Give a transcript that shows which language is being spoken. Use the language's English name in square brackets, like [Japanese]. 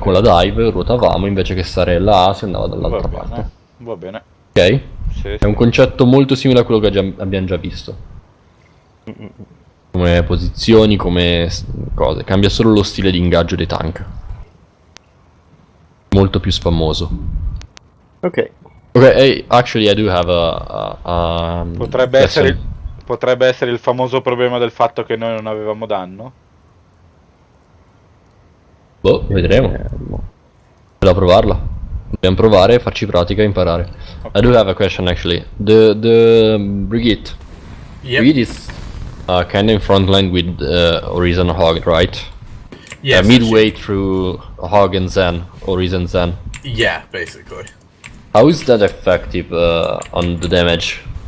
[Italian] con la dive, ruotavamo, invece che stare là si andava dall'altra parte. bene, va bene. Ok? Sì, È un concetto molto simile a quello che abbiamo già visto. Come posizioni, come cose. Cambia solo lo stile di ingaggio dei tank. Molto più spammoso. Ok. [English] Okay, hey, actually I do have [Italian] Potrebbe [English] question. [Italian] essere il famoso problema del fatto che noi non avevamo danno. Boh, vedremo. Da provarla. Dobbiamo provare, farci pratica e imparare. [English] I do have a question actually. The Brigitte. Yep. Brigitte is kinda in front line with Horizon Hog, right? Yes, Midway through Hog and Zen, Horizon Zen. Yeah, basically. How is that effective on the damage?